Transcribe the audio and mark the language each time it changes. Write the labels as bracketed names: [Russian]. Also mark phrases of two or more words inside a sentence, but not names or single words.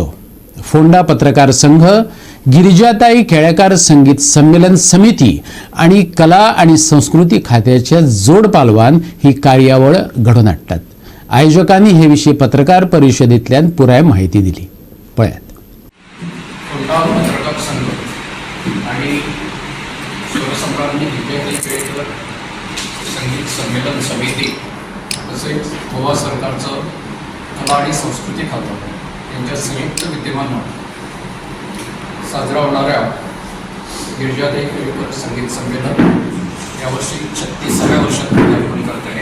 [Konkani] फोंडा पत्रकार संघ, गिरिजाताई केळेकार संगीत संमेलन समिती आणि कला आणि संस्कृती खात्याच्या जोड पालवान ही कार्यावळ घडोवन हाडटात. आयोजकांनी हे विशीं पत्रकार परिशदेंतल्यान पुराय माहिती दिली. पळयात. [Marathi] फोंडा पत्रकार संघ आणि स्वरसम्राज्ञी गिरिजाताई केळेकर संगीत संमेलन समिती तसेच गोवा सरकारचं कला आणि संस्कृती खातं यांच्या संयुक्त विद्यमानं साजरा होणाऱ्या गिरिजाताई केळेकर संगीत संमेलन यावर्षी 36व्या वर्षात पदार्पण करत आहे.